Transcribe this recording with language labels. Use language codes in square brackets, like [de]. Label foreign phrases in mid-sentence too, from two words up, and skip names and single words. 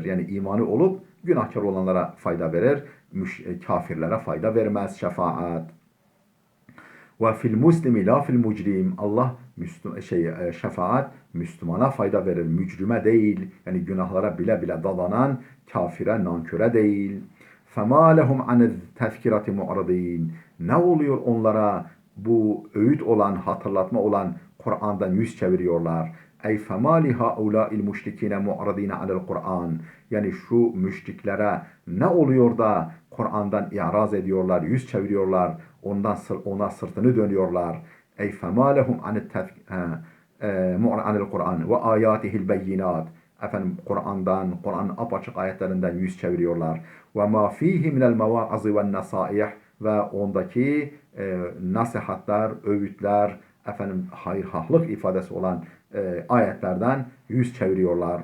[tr] Yani imanı olup günahkar olanlara fayda verir. Kafirlere fayda vermez şefaat. [ar] وفي المسلم لا في المجرم. [tr] Allah şefaat Müslümana fayda verir, mücrime değil. Yani günahlara bile bile dalanan kafire, nanköre değil. [ar] فَمَا لَهُمْ عَنِ التَّذْكِرَةِ مُعْرَضِينَ. [tr] Ne oluyor onlara bu öğüt olan, hatırlatma olan Kur'an'dan yüz çeviriyorlar? [ar] Ey فَمَا لِهَاُولَٰئِ الْمُشْرِكِينَ مُعْرَضِينَ عَلَى الْقُرْآنِ. [tr] Yani şu müşriklere ne oluyor da Kur'an'dan i'raz ediyorlar, yüz çeviriyorlar, ona sırtını dönüyorlar. [ar] Ey فَمَا لَهُمْ عَنِ القرآن وآياته البينات. [tr] Kur'an'ın apaçık ayetlerinden yüz çeviriyorlar. [ar] وما فيه من المواعظ والنصائح, [tr] ve ondaki nasihatler, öğütler, hayırhahlık ifadesi olan ayetlerden yüz çeviriyorlar.